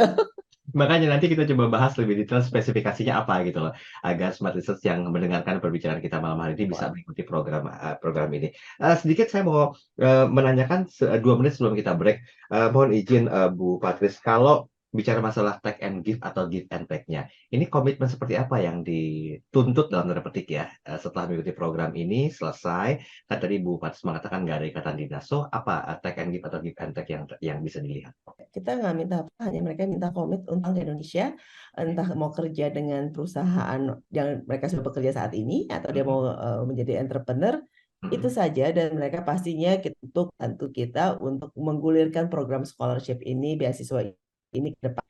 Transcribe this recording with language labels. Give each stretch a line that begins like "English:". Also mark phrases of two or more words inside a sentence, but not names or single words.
Indonesian: Makanya nanti kita coba bahas lebih detail spesifikasinya apa gitu loh, agar Smart Research yang mendengarkan perbicaraan kita malam hari ini bisa Wah, mengikuti program ini. Sedikit saya mau, menanyakan 2 menit sebelum kita break, mohon izin, Bu Patris, kalau bicara masalah
English: take and give
Indonesian: atau
English: give and take-nya.
Indonesian: Ini komitmen seperti apa yang dituntut dalam tanda petik ya, setelah mengikuti program ini selesai, kan tadi Bu Patis mengatakan nggak ada ikatan dinas. So apa,
English: take and give
Indonesian: atau
English: give and take
Indonesian: yang bisa dilihat? Kita nggak minta apa, hanya mereka minta komit untuk ke Indonesia, entah mau kerja dengan perusahaan yang mereka sudah bekerja saat ini, atau dia mau menjadi entrepreneur, itu saja. Dan mereka pastinya untuk bantu kita untuk menggulirkan program scholarship ini, beasiswa ini ke depan.